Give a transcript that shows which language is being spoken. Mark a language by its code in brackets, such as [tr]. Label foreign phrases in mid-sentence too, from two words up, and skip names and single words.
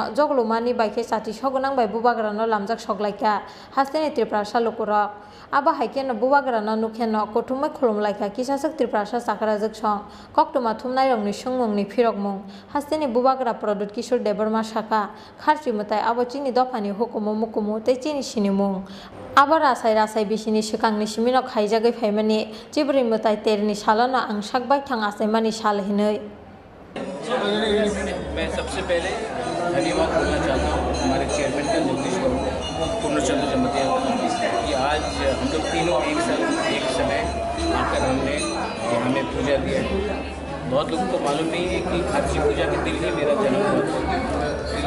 [trp] जगलुमानि बाइके साथि सगनां बाय बुबाग्रानो लामजाक सगलाइका हास्तिनि त्रिप्रासा लुकुरक आबो हाइकेनो बुबाग्रानो नुखेनो कुथुमै खुलुमलाइका किसासक त्रिप्रासा साकराजक सं कक्टमा थुमनाय रंनि सुंमुंनि फिरकमुं हास्तिनि बुबाग्रा प्रदुत किशोर देबर्मा शाखा खारचि मताइ आबो चिनि दफानि हुकुमु मुकुमु तै चिनि सिनिमुं आबो रासाय बिसिनि सिकांनि सिमिनो खाइजागै फाइमानि चिब्रै मताइ तेरनि सालनो आं साकबाय थां आसायमानि सालहिनै [hi] मैं सबसे पहले धन्यवाद करना चाहता हूँ हमारे चेयरमैन का जगदीश पूर्णचंद्र जमतिया कि आज हम लोग तीनों एक समय आकर हमने हमें पूजा दिया। बहुत लोगों को मालूम नहीं है कि खारची पूजा के दिन ही मेरा जन्म हुआ था।